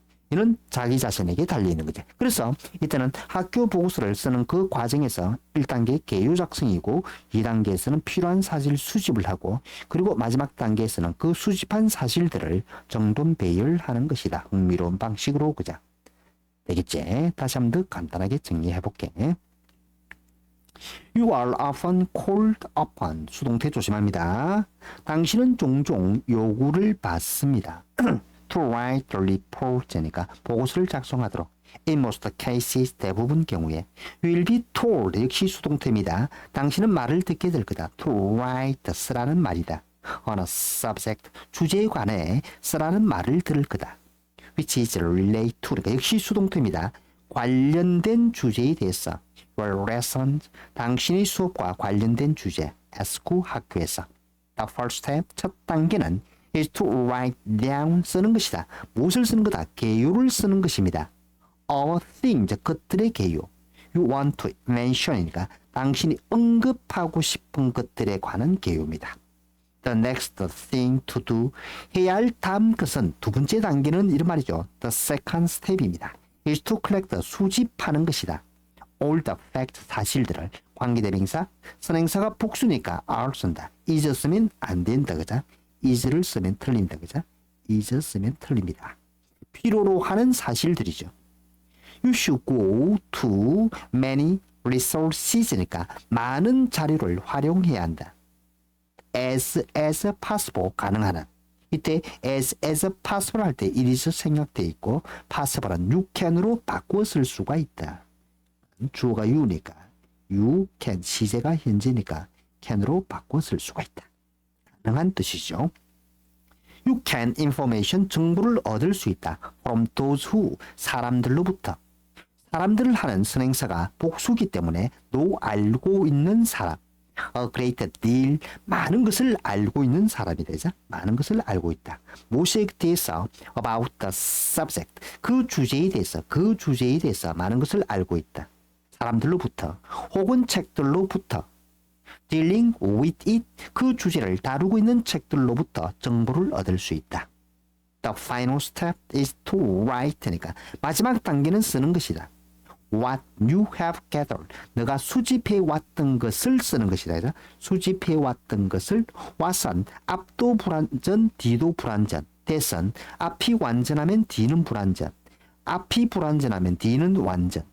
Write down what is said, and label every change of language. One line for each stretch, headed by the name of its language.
Korean: 이는 자기 자신에게 달려있는 거죠. 그래서 이때는 학교 보고서를 쓰는 그 과정에서 1단계 개요 작성이고 2단계에서는 필요한 사실 수집을 하고 그리고 마지막 단계에서는 그 수집한 사실들을 정돈 배열하는 것이다. 흥미로운 방식으로 그죠? 되겠지? 다시 한 번 더 간단하게 정리해 볼게.
English: You are often called upon.
Korean: 수동태 조심합니다. 당신은 종종 요구를 받습니다.
English: To write the report니까
Korean: 보고서를 작성하도록.
English: In most cases,
Korean: 대부분 경우에.
English: You will be told,
Korean: 역시 수동태입니다. 당신은 말을 듣게 될 거다.
English: To write,
Korean: 쓰라는 말이다.
English: On a subject,
Korean: 주제에 관해 쓰라는 말을 들을 거다.
English: Which is relate to,
Korean: 그러니까 역시 수동태입니다. 관련된 주제에 대해서.
English: Your lessons,
Korean: 당신의 수업과 관련된 주제. school, 학교에서.
English: The first step,
Korean: 첫 단계는
English: is to write down,
Korean: 쓰는 것이다. 무엇을 쓰는 거다? 개요를 쓰는 것입니다.
English: All things,
Korean: 것들의 개요.
English: You want to mention
Korean: 이니까 당신이 언급하고 싶은 것들에 관한 개요입니다.
English: The next thing to do,
Korean: 해야 할 다음 것은 두 번째 단계는 이런 말이죠.
English: The second step입니다. is to collect,
Korean: 수집하는 것이다.
English: All the facts,
Korean: 사실들을. 관계대명사, 선행사가 복수니까 are 쓴다. is 쓰면 안 된다. 그죠? is를 쓰면 틀린다. 그죠? is 쓰면 틀립니다. 필요로 하는 사실들이죠.
English: You should go to many resources니까
Korean: 많은 자료를 활용해야 한다. as possible, 가능한 한. 이때 as possible 할 때 it is 생략되어 있고 possible은 you can으로 바꾸어 쓸 수가 있다. 주어가 you니까 you can, 시제가 현재니까 can으로 바꾸어 쓸 수가 있다. 가능한 뜻이죠.
English: You can information,
Korean: 정보를 얻을 수 있다.
English: From those who,
Korean: 사람들로부터. 사람들을 하는 선행사가 복수기 때문에 너 알고 있는 사람.
English: A great deal,
Korean: 많은 것을 알고 있는 사람이 되죠. 많은 것을 알고 있다. 무엇에 대해서
English: about the subject,
Korean: 그 주제에 대해서 많은 것을 알고 있다. 사람들로부터 혹은 책들로부터
English: dealing with it,
Korean: 그 주제를 다루고 있는 책들로부터 정보를 얻을 수 있다.
English: The final step is to write니까
Korean: 마지막 단계는 쓰는 것이다.
English: What you have gathered,
Korean: 너가 수집해 왔던 것을 쓰는 것이다. 수집해 왔던 것을 what은 앞도 불완전, 뒤도 불완전. that은 앞이 완전하면 뒤는 불완전. 앞이 불완전하면 뒤는 완전.